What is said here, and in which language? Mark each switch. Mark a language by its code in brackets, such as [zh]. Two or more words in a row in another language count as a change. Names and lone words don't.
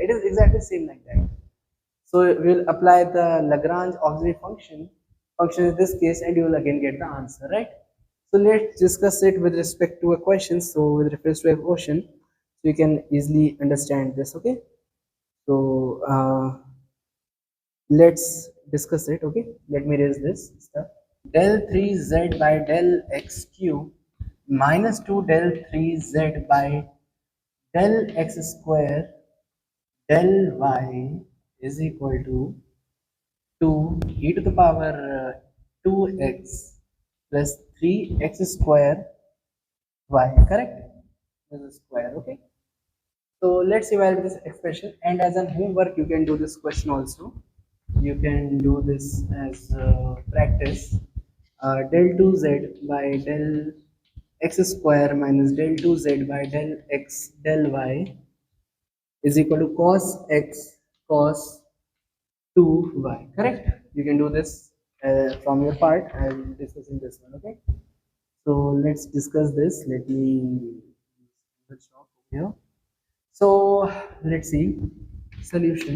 [en] It is exactly same like that. So we will apply the Lagrange auxiliary function in this case, and you will again get the answer, right? So let's discuss it with respect to a question. So with reference to a question, so you can easily understand this. Okay. So let's discuss it. Okay. Let me raise this stuff. Del 3z by del x cube minus 2 del 3z by del x square del y is equal to 2 e to the power 2x plus 3x square y, correct? This is square, okay? So let's evaluate this expression, and as an homework you can do this question also. You can do this as practice. Del 2z by del x square minus del 2z by del x del y is equal to cos x cos 2y, correct? You can do this from your part. I will discuss in this one, okay? So let's discuss this. Let me stop here. So let's see solution.